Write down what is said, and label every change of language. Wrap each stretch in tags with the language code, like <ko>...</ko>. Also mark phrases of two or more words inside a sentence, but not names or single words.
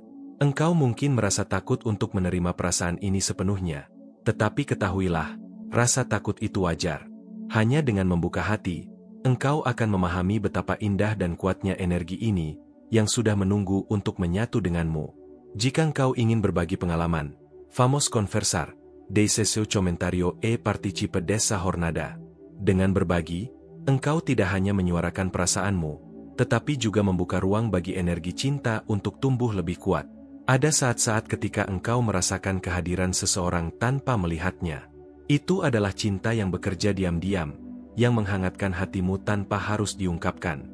<id>Engkau mungkin merasa takut untuk menerima perasaan ini sepenuhnya. Tetapi ketahuilah, rasa takut itu wajar. Hanya dengan membuka hati, engkau akan memahami betapa indah dan kuatnya energi ini, yang sudah menunggu untuk menyatu denganmu. Jika engkau ingin berbagi pengalaman,</id> <pt>vamos conversar. Deixe seu comentario e participe desa jornada.</pt> <id>Dengan berbagi, engkau tidak hanya menyuarakan perasaanmu, tetapi juga membuka ruang bagi energi cinta untuk tumbuh lebih kuat. Ada saat-saat ketika engkau merasakan kehadiran seseorang tanpa melihatnya. Itu adalah cinta yang bekerja diam-diam, yang menghangatkan hatimu tanpa harus diungkapkan.</id>